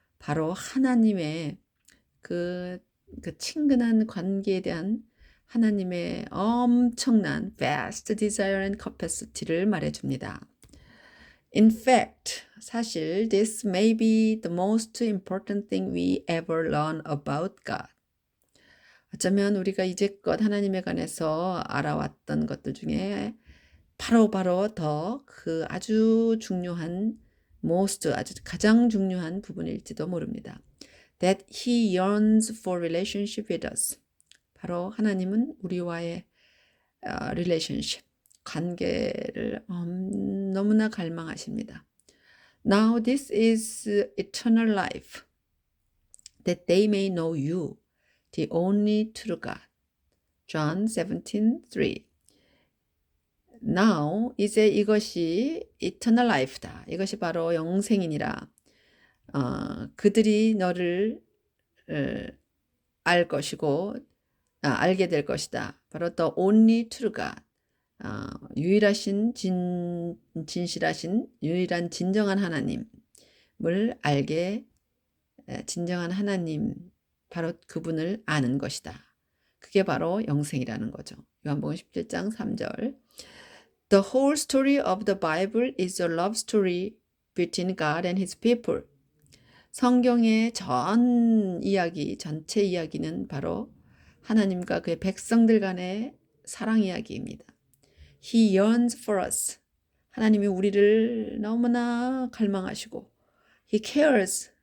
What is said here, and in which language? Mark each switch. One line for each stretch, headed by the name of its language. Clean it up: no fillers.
Korean: 바로 하나님의 그, 그 친근한 관계에 대한 하나님의 엄청난
English: vast desire and capacity
Korean: 를 말해줍니다.
English: In fact,
Korean: 사실
English: this may be the most important thing we ever learn about God.
Korean: 어쩌면 우리가 이제껏 하나님에 관해서 알아왔던 것들 중에 바로 더 그 아주 중요한 most 아주 가장 중요한 부분일지도 모릅니다.
English: That he yearns for relationship with us.
Korean: 바로 하나님은 우리와의 relationship, 관계를 너무나 갈망하십니다.
English: Now this is eternal life, that they may know you, the only true God. John 17:3.
Korean: Now 이제 이것이
English: eternal life
Korean: 다. 이것이 바로 영생이니라. 그들이 너를 알 것이고 알게 될 것이다.
English: 바로 the only true God.
Korean: 유일하신 진실하신 유일한 진정한 하나님을 알게 진정한 하나님 바로 그분을 아는 것이다. 그게 바로 영생이라는 거죠. 요한복음 17장 3절.
English: The whole story of the Bible is a love story between God and his people.
Korean: 성경의 전 이야기, 전체 이야기는 바로 하나님과 그의 백성들 간의 사랑 이야기입니다.
English: He yearns for us.
Korean: 하나님이 우리를 너무나 갈망하시고
English: He cares.